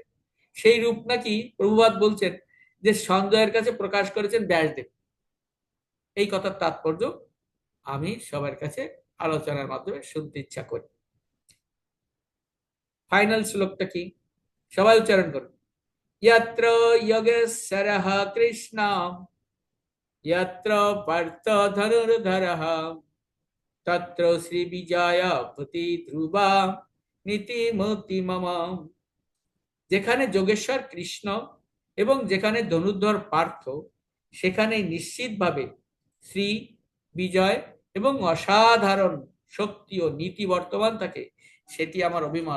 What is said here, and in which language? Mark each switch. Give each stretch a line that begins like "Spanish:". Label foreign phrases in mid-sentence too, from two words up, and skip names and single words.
Bangla: সেই রূপ নাকি প্রভুপাদ বলছেন যে সঞ্জয়ের কাছে প্রকাশ করেছেন ব্যাসদেব। এই কথার তাৎপর্য আমি সবার কাছে আলোচনার মাধ্যমে শুনতে ইচ্ছা করি। ফাইনাল শ্লোকটা কি, সবাই উচ্চারণ করুন।
Sanskrit: यत्र योगेश्वरः कृष्ण यत्र पार्थ धनुर्धरः तत्र শ্রীবিজয় প্রতি ধ্রুবা নীতিমতি মম।
Bangla: যেখানে যোগেশ্বর কৃষ্ণ এবং যেখানে ধনুর্ধর পার্থ, সেখানে নিশ্চিতভাবে শ্রী বিজয় এবং অসাধারণ শক্তি ও নীতি বর্তমান থাকে, সেটি আমার অভিমত।